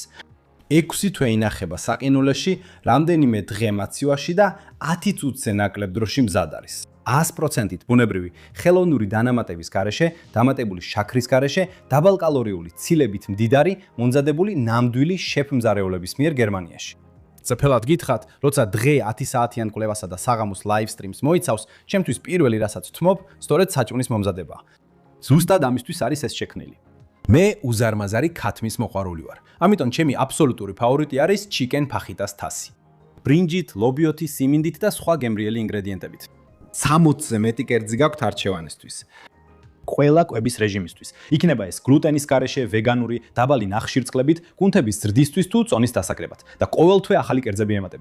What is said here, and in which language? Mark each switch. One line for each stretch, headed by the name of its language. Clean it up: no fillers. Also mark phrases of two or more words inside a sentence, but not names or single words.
Georgian: 6 თვე ინახება საყინულეში, რამდენიმე დღე მაცივაში და 10 წუთზე ნაკლებ დროში მზად არის. 100%-ით ბუნებრივი ხელოვნური დანამატების გარეშე, დამატებული შაქრის გარეშე, დაბალკალორიული ცილებით მდიდარი, მომზადებული ნამდვილი შეფ-მზარეულების მიერ გერმანიაში. წფელად გითხრათ, როცა დღე 10 საათიან კვლევასა და საღამოს
English: live streams
Georgian: მოიცავს, ჩემთვის პირველი რასაც ვთმობ, სწორედ საჭმლის მომზადებაა. ზუსტად ამისთვის არის ეს შექმნილი. მე უზარმაზარი ქათმის მოყვარული ვარ. ამიტომ ჩემი აბსოლუტური ფავორიტი არის
English: chicken fajitas
Georgian: თასი. ბრინჯით, ლობიოთი, სიმინდით და სხვა გემრიელი ინგრედიენტებით. 60-ზე მეტი კერძი გაქვთ არჩევანისთვის. ყველა კვების რეჟიმისთვის. იქნება ეს გლუტენის გარეშე, ვეგანური, დაბალი ნახშირწყლებით, კუნთების ზრდისთვის თუ წონის დასაკრებად და ყოველთვე ახალი კერძები ემატება.